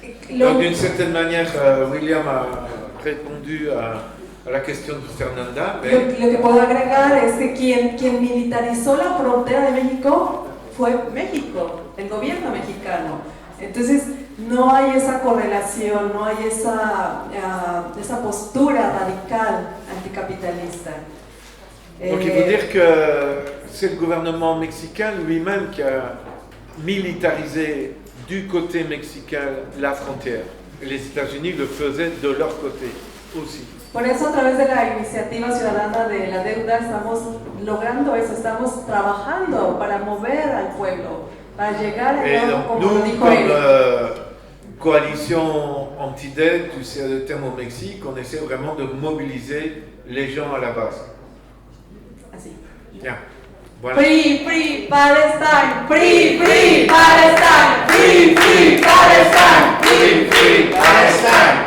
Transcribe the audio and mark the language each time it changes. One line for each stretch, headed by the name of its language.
French: Donc, d'une certaine manière, William a répondu à la question de Fernanda. Mais...
Spanish: Lo que puedo agregar es que quien militarizó la frontera de México fue México, el gobierno mexicano. Entonces, no hay esa correlación, no hay esa postura radical anticapitalista.
French: Donc il faut dire que c'est le gouvernement mexicain lui-même qui a militarisé du côté mexicain la frontière. Et les États-Unis le faisaient de leur côté aussi.
Spanish: Por eso, a través de la iniciativa ciudadana de la deuda, estamos logrando eso, estamos trabajando para mover al pueblo, para llegar a
French: Et donc
Spanish: como
French: nous,
Spanish: lo dijo
French: comme
Spanish: él.
French: coalition anti-dette du CRDTM au Mexique, on essaie vraiment de mobiliser les gens à la base.
Spanish: Así.
French: Bien. Voilà.
English: Free, free Palestine, free, free Palestine, free, free Palestine, free, free Palestine,